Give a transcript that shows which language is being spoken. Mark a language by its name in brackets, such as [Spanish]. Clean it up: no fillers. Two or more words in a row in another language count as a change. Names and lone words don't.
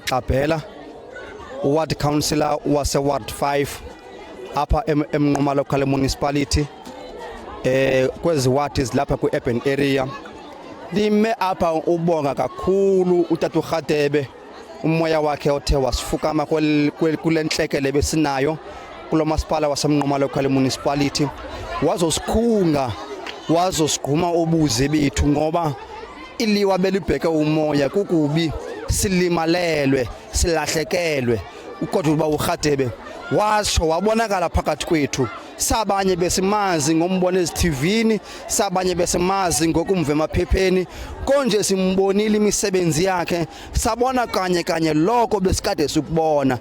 [Xhosa] Xabhela, [English] Ward Councillor [Xhosa] wase Ward 5 apha eMnquma Local Municipality kwezi ward ezilapha ku- [English] urban area. [Xhosa] Lime apha ubonga kakhulu uTata uRadebe umoya wakhe othe wasifukama kule ntlekele besinayo kulo masipala waseMnquma Local Municipality, wazosikhunga wazosigquma ubuze bethu ngoba iliwa belibheke umoya kukubi silimalelwe silahlekelwe. Kodwa uba uRadebe washo wabonakala phakathi kwethu, sabanye besimazi ngombona eziTVini, sabanye besimazi ngokumva emaphepheni, konje simbonile imisebenzi yakhe, sabona kanye lokho besikade sikubona.